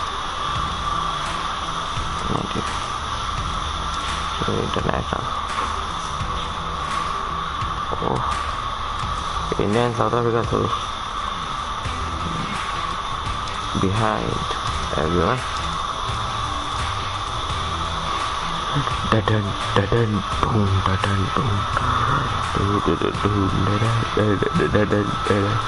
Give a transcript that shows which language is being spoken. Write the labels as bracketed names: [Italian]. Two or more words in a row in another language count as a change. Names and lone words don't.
[English] International. Oh, India and South Africa so behind everyone. Da-dun, da-dun, boom, da-dun, boom. Da-dun, da-dun.